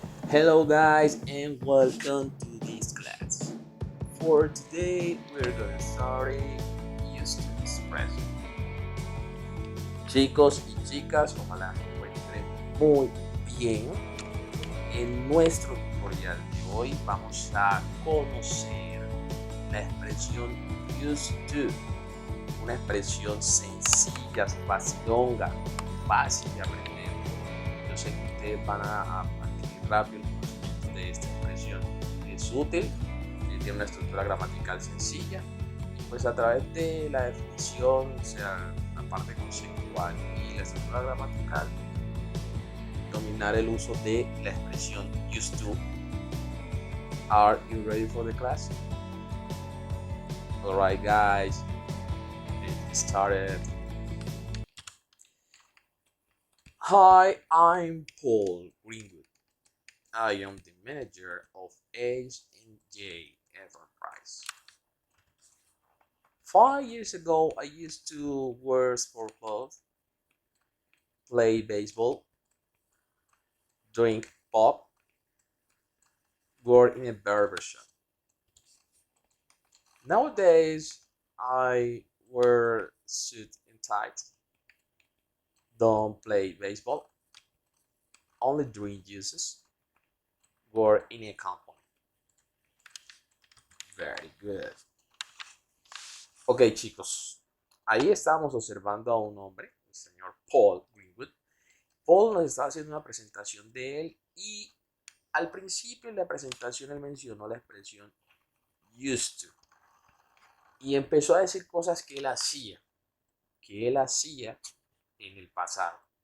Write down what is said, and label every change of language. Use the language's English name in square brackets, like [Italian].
[English] Hello guys and welcome to this class. For today we're gonna start used to express. [Spanish] Chicos y chicas, ojalá se encuentren muy bien. En nuestro tutorial de hoy vamos a conocer la expresión used to, una expresión sencilla, facilonga, fácil de aprender. Yo sé que ustedes van a adquirir rápido el conocimiento de esta expresión. Es útil, tiene una estructura gramatical sencilla y pues a través de la definición, o sea, la parte conceptual y la estructura gramatical, dominar el uso de la expresión used to. [English] Are you ready for the class? Alright guys, let's get started. Hi, I'm Paul Greenwood. I am the manager of H&J Enterprise. 5 years ago, I used to wear sport clothes, play baseball, drink pop, work in a barber shop. Nowadays, I wear suit and tie, don't play baseball, only drink juices, work in a company. Very good. [Spanish] Ok, chicos, ahí estábamos observando a un hombre, el señor Paul Greenwood. Paul nos estaba haciendo una presentación de él y al principio en la presentación él mencionó la expresión used to y empezó a decir cosas que él hacía en el pasado.